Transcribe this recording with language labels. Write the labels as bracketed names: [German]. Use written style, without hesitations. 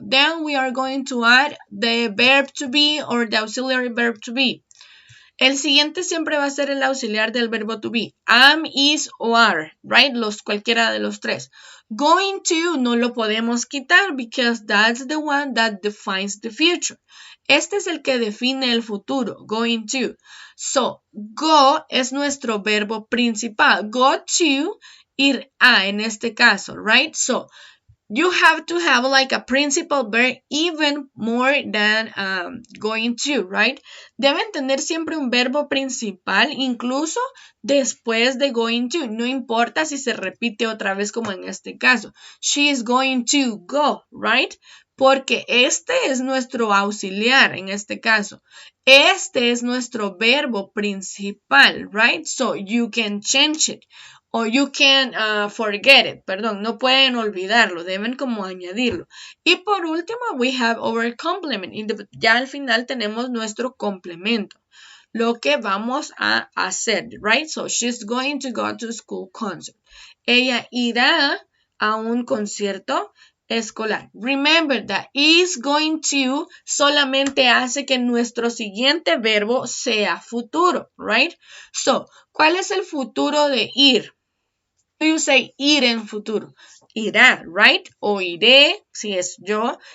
[English] Then we are going to add the verb to be or the auxiliary verb to be. [Spanish] El siguiente siempre va a ser el auxiliar del verbo to be. [English] Am, is o are, right? [Spanish] Cualquiera de los tres. [English] Going to [Spanish] no lo podemos quitar [English] because that's the one that defines the future. [Spanish] Este es el que define el futuro, going to. [English] So, [Spanish] go es nuestro verbo principal. Go to, ir a en este caso, [English] right? So, you have to have like a principal verb even more than going to, right? [Spanish] Deben tener siempre un verbo principal, incluso después de going to. No importa si se repite otra vez como en este caso. [English] She is going to go, right? [Spanish] Porque este es nuestro auxiliar en este caso. Este es nuestro verbo principal, [English] right? So you can change it. O you can forget it, [Spanish] perdón, no pueden olvidarlo, deben como añadirlo. Y por último, [English] we have our complement. [Spanish] Ya al final tenemos nuestro complemento, lo que vamos a hacer, [English] right? So she's going to go to school concert. [Spanish] Ella irá a un concierto escolar. [English] Remember that is going to [Spanish] solamente hace que nuestro siguiente verbo sea futuro, [English] right? So, [Spanish] ¿cuál es el futuro de ir? [English] You say [Spanish] ir en futuro. Irá, [English] right? [Spanish] O iré, si es yo.